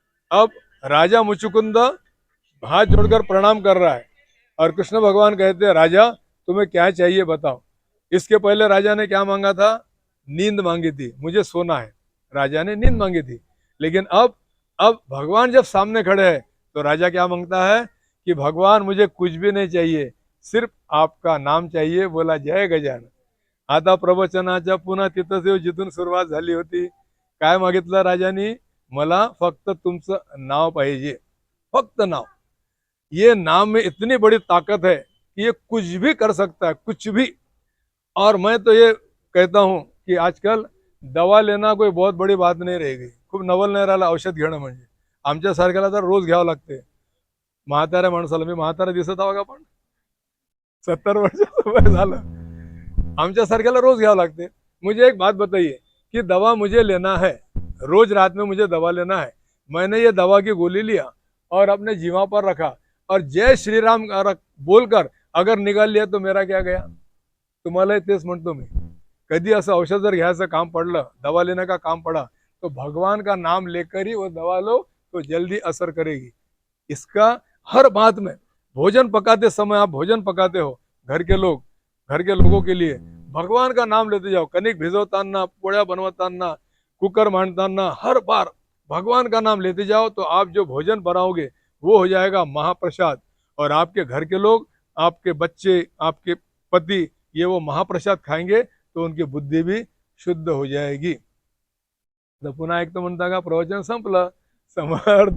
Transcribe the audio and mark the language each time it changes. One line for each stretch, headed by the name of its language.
Hindi: अब राजा मुचुकुंद हाथ जोड़कर प्रणाम कर रहा है और कृष्ण भगवान कहते हैं, राजा तुम्हें क्या चाहिए बताओ। इसके पहले राजा ने क्या मांगा था? नींद मांगी थी, मुझे सोना है, राजा ने नींद मांगी थी। लेकिन अब भगवान जब सामने खड़े हैं तो राजा क्या मांगता है कि भगवान मुझे कुछ भी नहीं चाहिए, सिर्फ आपका नाम चाहिए। बोला जय गजानन।
Marathi: आता प्रवचनाच्या पुन्हा तिथंच जिथून सुरुवात झाली होती, काय मागितलं राजानी? मला फक्त तुमचं नाव पाहिजे, फक्त नाव।
Hindi: ये नाम में इतनी बड़ी ताकत है कि ये कुछ भी कर सकता है, कुछ भी। और मैं तो ये कहता हूं कि आजकल दवा लेना कोई बहुत बड़ी बात नहीं रहेगी,
Marathi: खूप नवल नाही राहिलं औषध घेणं म्हणजे। आमच्यासारख्याला तर रोज घ्यावं लागते, म्हाताऱ्या माणसाला, मी म्हातारा दिसत आहो का? पण 70 वर्षाचं वय झालं, आमच्यासारख्याला रोज घ्यावं लागते।
Hindi: मुझे एक बात बताइए कि दवा मुझे लेना है, रोज रात में मुझे दवा लेना है, मैंने ये दवा की गोली लिया और अपने जीवा पर रखा और जय श्री राम बोलकर अगर निकाल लिया तो मेरा क्या गया?
Marathi: तुम्हालाही तेच म्हणतो मी, कधी असं औषध जर घ्यायचं काम पडलं,
Hindi: दवा लेने का काम पड़ा, तो भगवान का नाम लेकर ही वो दवा लो तो जल्दी असर करेगी। इसका हर बात में, भोजन पकाते समय आप भोजन पकाते हो, घर के लोग, घर के लोगों के लिए भगवान का नाम लेते जाओ।
Marathi: कणिक भिजवताना, पोळ्या बनवताना, कुकर मांडताना
Hindi: हर बार भगवान का नाम लेते जाओ तो आप जो भोजन बनाओगे वो हो जाएगा महाप्रसाद, और आपके घर के लोग, आपके बच्चे, आपके पति, ये वो महाप्रसाद खाएंगे तो उनकी बुद्धी भी शुद्ध हो जाएगी.
Marathi: तर पुन्हा एक तो म्हणता का प्रवचन संपलं. समर्थ